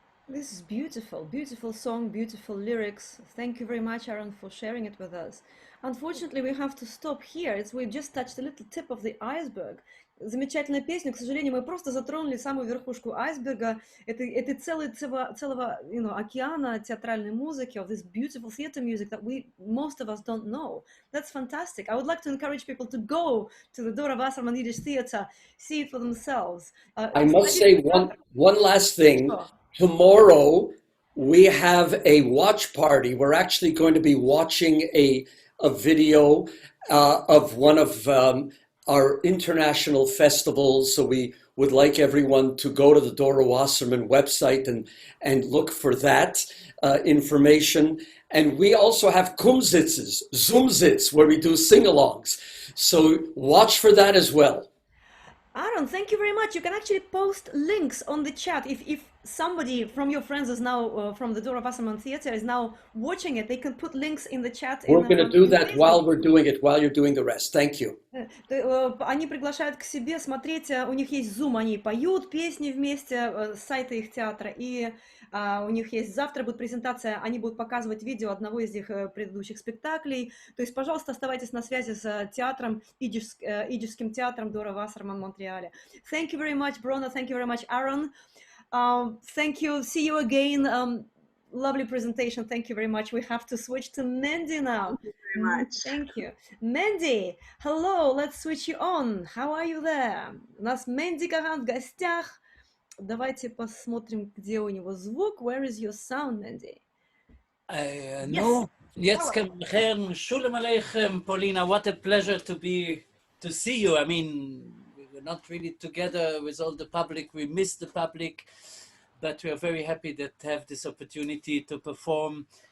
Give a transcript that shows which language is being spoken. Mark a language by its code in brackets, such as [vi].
[en] This is beautiful, beautiful song, beautiful lyrics. Thank you very much, Aron, for sharing it with us. Unfortunately, we have to stop here. We've just touched a little tip of the iceberg. [ru] Замечательная песня, к сожалению, мы просто затронули самую верхушку айсберга. Это целого океана театральной музыки, [en] of this beautiful theater music that most of us don't know. That's fantastic. I would like to encourage people to go to the Dora Wasserman Yiddish Theater, see it for themselves. I must say one last thing. Oh. Tomorrow we have a watch party. We're actually going to be watching a video of one of our international festivals. So we would like everyone to go to the Dora Wasserman website and look for that information. And we also have Kumsitzes, Zoomsitz, where we do sing-alongs. So watch for that as well. Aron, thank you very much. You can actually post links on the chat. If somebody from your friends is now from the Dora Wasserman Theater is now watching it, they can put links in the chat. We're going to do that while we're doing it, while you're doing the rest. Thank you. [ru] Они приглашают к себе смотреть, у них есть Zoom, они поют песни вместе с сайта их театра, и у них есть завтра будет презентация, они будут показывать видео одного из их предыдущих спектаклей. То есть, пожалуйста, оставайтесь на связи с театром, идишским театром Dora Wasserman в Монреале. [en] Thank you very much, Bronna. Thank you very much, Aron. Thank you. See you again. Lovely presentation. Thank you very much. We have to switch to Mendy now. Thank you very much. Thank you. Mendy, hello. Let's switch you on. How are you there? [ru] У нас Mendy Cahan в гостях. Давайте посмотрим, где у него звук. [en] Where is your sound, Mendy? No. Jetzt Herrn Shalom Aleichem, Polina. What a pleasure to see you. I mean, we're not really together with all the public. We miss the public, but we are very happy to have this opportunity to perform.